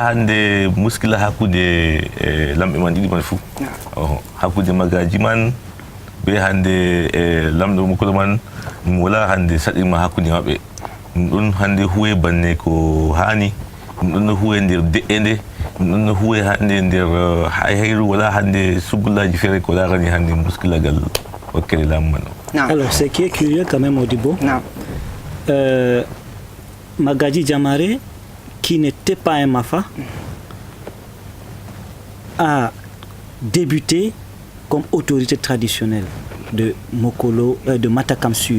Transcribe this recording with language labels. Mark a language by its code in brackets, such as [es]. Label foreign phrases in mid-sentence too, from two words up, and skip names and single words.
[ff] hande muskila hakkude lamɓe man ɗiɗi man fuu hakkude magaji man be hande lamɗo Mokolo man wala hande saɗirma hakkude maɓɓe ɗum ɗon hande huwe banne ko hani ɗum ɗon no huwe nder de'ende ɗum ɗon no huwe hande nder hayru wala hande sugullaji feere ko larani hande muskilagal wakkere laamu man o. [fr] Alors ce qui est curieux quand même Modibo, Magaji Jamare qui n'était pas un Mafa a débuté comme autorité traditionnelle de Mokolo, de Matakam Sud.